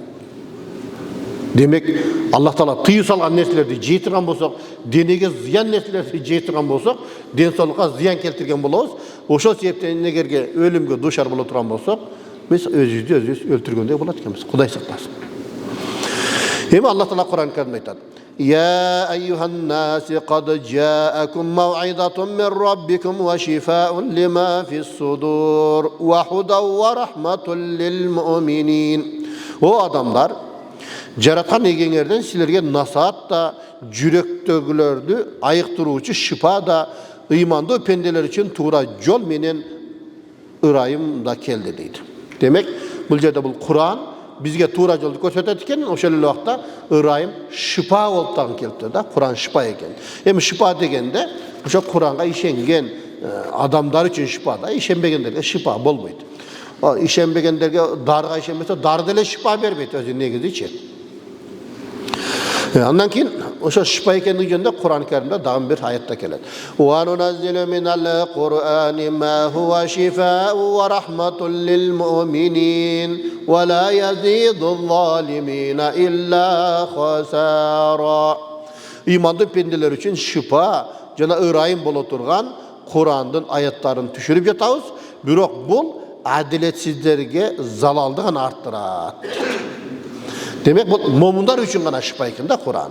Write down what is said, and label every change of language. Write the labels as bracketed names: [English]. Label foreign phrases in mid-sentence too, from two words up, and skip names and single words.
[Kyrgyz] Демек Алла Таала тыюу салган нерселерди жей турган болсок, денеге зыян нерселерди жей турган болсок, ден соолукка зыян келтирген болобуз. Ошол себептен эгерге өлүмгө дуушар боло турган болсок, биз өзүбүздү өзүбүз өлтүргөндөй болот экенбиз. Кудай сактасын. Эми Алла Таала Кур'ан-ы Керимде айтат: [Arabic] يا أيها الناس قد جاءكم موعظة من ربكم وشفاء لما في الصدور وهدى ورحمة للمؤمنين. [Kyrgyz] O adamlar, жараткан эгеңерден силерге насаат да, жүрөктөгүлөрдү айыктыруучу шифа да, ыймандуу пенделер үчүн туура жол менен ырайым да келди дейт. Демек, бул жерде бул Кур'ан бизге туура жолду көрсөтөт экен, ошол эле убакта ырайым шифа болуп дагы келиптир да. Кур'ан шифа экен. Эми шифа дегенде ошо Кур'анга ишенген адамдар үчүн шифа да, ишенбегендерге шифа болбойт. Ишенбегендерге дарыга ишенбесе, дары деле шифа бербейт өзү негизичи. Андан кийин ошо шифа экендиги жөнүндө Кур'ан-ы Керимде дагы бир аятта келет. [Arabic] وننزل من القرآن ما هو شفاء ورحمة للمؤمنين ولا يزيد الظالمين إلا خسارا. [Kyrgyz] Имандуу пенделер үчүн шифа жана ырайым боло турган Кур'андын аяттарын түшүрүп жатабыз, бирок бул адилетсиздерге залалды гана арттырат. Демек бул момундар үчүн гана шифа экен да Кур'ан.